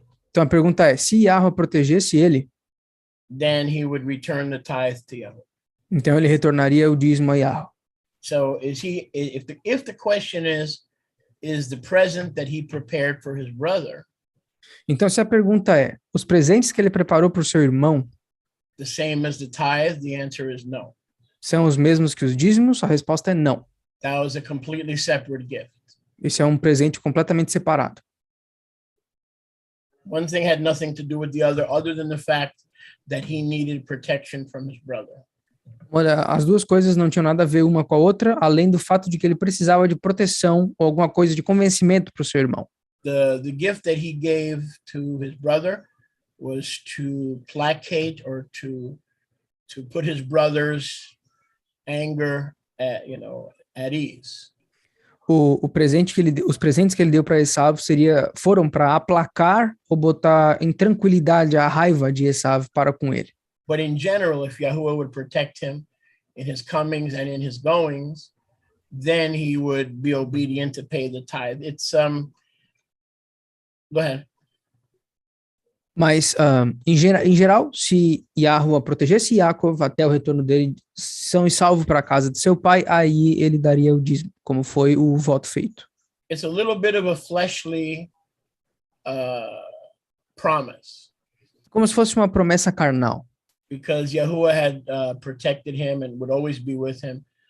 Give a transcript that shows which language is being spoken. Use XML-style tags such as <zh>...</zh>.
<pt>Então a pergunta é, se Yahweh protegesse ele,</pt> <en>then he would return the tithe to Yahuwah.</en> <pt>então ele retornaria o dízimo a Yahweh.</pt> <en>So if the question is the present that he prepared for his brother</en> <pt>Então se a pergunta é, os presentes que ele preparou para o seu irmão</pt> <en>the same as the tithe, the answer is no.</en> <pt>são os mesmos que os dízimos? A resposta é não.</pt> <en>That was a completely separate gift.</en> <pt>Esse é um presente completamente separado.</pt> <en>One thing had nothing to do with the other than the fact that he needed protection from his brother.</en> <pt>Olha, as duas coisas não tinham nada a ver uma com a outra, além do fato de que ele precisava de proteção ou alguma coisa de convencimento para o seu irmão.</pt> <en>The gift that he gave to his brother was to placate or to put his brother's anger at ease.</en> <pt>Os presentes que ele deu para Esaú foram para aplacar ou botar em tranquilidade a raiva de Esaú para com ele.</pt> <en>But in general, if Yahuwah would protect him in his comings and in his goings, then he would be obedient to pay the tithe. Go ahead.</en> <pt>Mas, em geral, se Yahweh protegesse Yaakov até o retorno dele, são e salvo para a casa de seu pai, aí ele daria o dízimo, como foi o voto feito.</pt> <en>It's a little bit of a fleshly promise.</en> <pt>Como se fosse uma promessa carnal.</pt> <en>Because Yahuwah had protected him and would always be with him.</en>